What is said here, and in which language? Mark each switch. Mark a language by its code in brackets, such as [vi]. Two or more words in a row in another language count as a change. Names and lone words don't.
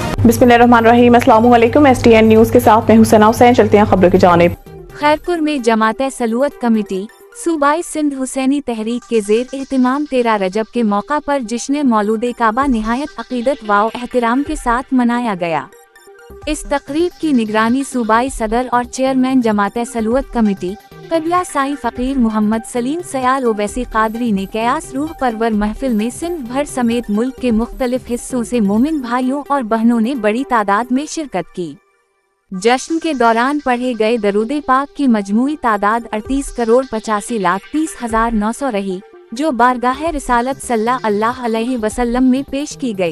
[ar] بسم اللہ الرحمن الرحیم، السلام علیکم. [ur] STN نیوز کے ساتھ میں حسینہ حسین۔ چلتے ہیں خبروں کی جانب. خیرپور میں جماعت صلوٰۃ کمیٹی صوبائی سندھ حسینی تحریک کے زیر اہتمام 13 رجب کے موقع پر جشن مولود کعبہ نہایت عقیدت و احترام کے ساتھ منایا گیا. اس تقریب کی نگرانی صوبائی صدر اور چیئرمین جماعت صلوٰۃ کمیٹی قبلہ سائیں فقیر محمد سلیم سیال اویسی قادری نے کیاس روح پرور محفل میں سندھ بھر سمیت ملک کے مختلف حصوں سے مومن بھائیوں اور بہنوں نے بڑی تعداد میں شرکت کی. جشن کے دوران پڑھے گئے درود پاک کی مجموعی تعداد 38,85,30,900 رہی، جو بارگاہ رسالت [ar] صلی اللہ علیہ وسلم [ur] میں پیش کی گئی.